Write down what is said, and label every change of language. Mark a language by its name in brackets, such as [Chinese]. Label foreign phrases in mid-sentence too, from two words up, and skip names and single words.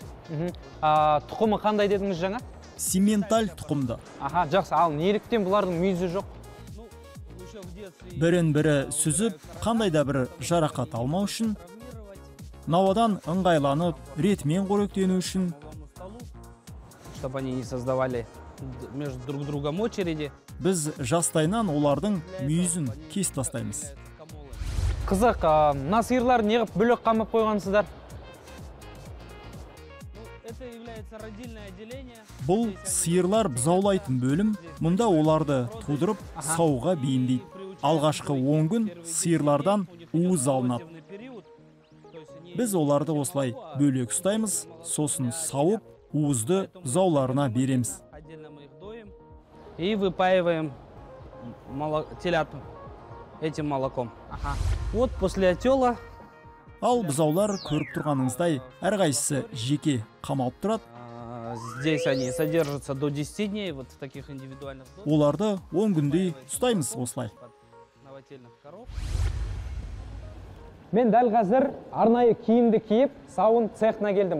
[Kazakh] Тұқымы қандай дедіңіз жаңа? Симменталь тұқымды. Аха, жақсы, ал неліктен бұлардың мүйізі жоқ? Бірін-бірі сүзіп, қандай да бір жарақат алмау үшін, науадан ыңғайланып, ретмен қоректену үшін, [Russian] чтобы они не создавали между друг другом очереди. [Kazakh] Біз жастайынан олардың мүйізін кесіп тастаймыз. Қызық, мына сиырлар неғып бөлек қамап қойғансыздар? Бұл сиырлар бұзаулайтын бөлім, мұнда оларды тудырып, сауға бейімдейді. Алғашқы 10 күн сиырлардан уыз алынады. Біз оларды осылай бөлек ұстаймыз, сосын сауып, уызды бұзауларына береміз. [Russian] И выпаиваем телят этим молоком. Вот после отела. [Kazakh] Ал бұзаулар көріп тұрғаныңыздай, әрқайсысы жеке қамалып тұрады. [Russian] Здесь они содержатся до 10 дней, вот в таких индивидуальных. [Kazakh] Оларды 10 күндей ұстаймыз осылай. Мен дәл қазір арнайы киімді киіп, сауын цехына келдім.